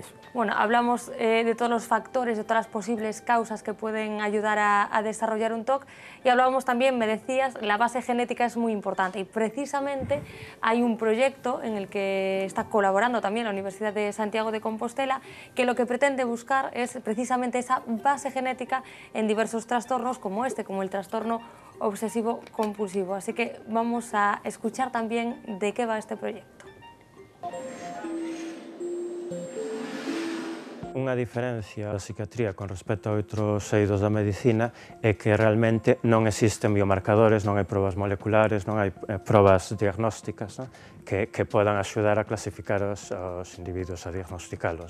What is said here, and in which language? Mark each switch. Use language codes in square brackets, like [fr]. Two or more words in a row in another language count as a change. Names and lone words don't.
[es] Bueno, hablamos de todos los factores, de todas las posibles causas que pueden ayudar a desarrollar un TOC y hablábamos también, me decías, la base genética es muy importante y precisamente hay un proyecto en el que está colaborando también la Universidad de Santiago de Compostela que lo que pretende buscar es precisamente esa base genética en diversos trastornos como como el trastorno obsesivo compulsivo. Así que vamos a escuchar también de qué va este proyecto. [gl] Unha diferencia da psiquiatría con respecto a outros eidos da medicina é que realmente non existen biomarcadores, non hai probas moleculares, non hai probas diagnósticas, que podan axudar a clasificar os individuos, a diagnosticalos.